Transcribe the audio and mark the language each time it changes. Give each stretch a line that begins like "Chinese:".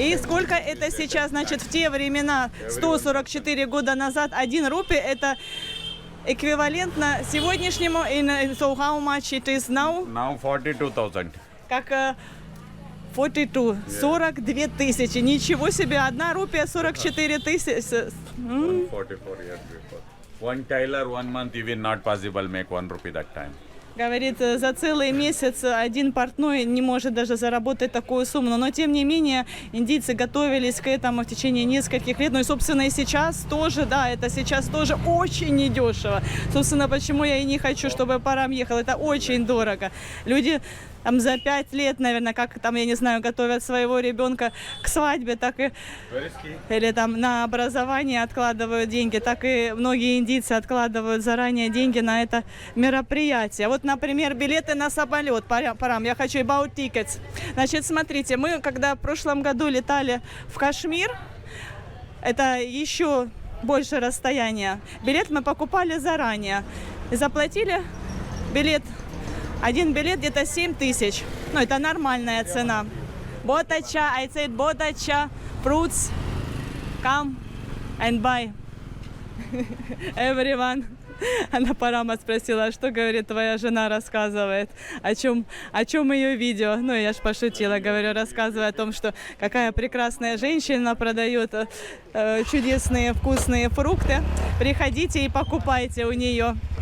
Russian: И сколько это сейчас, значит, в те времена, 144 года назад, 1 рупий, это эквивалентно сегодняшнему,
English: so how much it is now? Now 42,000.
Russian: Как 42, 42 тысячи. Ничего себе, 1 рупия 44 тысячи.
English: 144 years before. One tailor, 1 month, even not possible make 1 rupee that time.
Russian: Говорит, за целый месяц один портной не может даже заработать такую сумму. Но, тем не менее, индийцы готовились к этому в течение нескольких лет. Ну и, собственно, и сейчас тоже, да, это сейчас тоже очень недешево. Собственно, почему я и не хочу, чтобы Парам ехал. Это очень дорого. Люди там за 5 лет, наверное, как там, я не знаю, готовят своего ребенка к свадьбе, так и или там на образование откладывают деньги, так и многие индийцы откладывают заранее деньги на это мероприятие. Вот, например, билеты на самолет. Парам, я хочу
English: about tickets.
Russian: Значит, смотрите, мы когда в прошлом году летали в Кашмир, это еще больше расстояние. Билет мы покупали заранее. Заплатили билет. Один билет где-то 7 тысяч. Ну, это нормальная цена.
English: Ботача, I said ботача, fruits, come and buy. Everyone.
Russian: Она Парама спросила, что, говорит, твоя жена рассказывает, о чем ее видео. Ну, я ж пошутила, говорю, рассказывая о том, что какая прекрасная женщина продает чудесные вкусные фрукты. Приходите и покупайте у нее.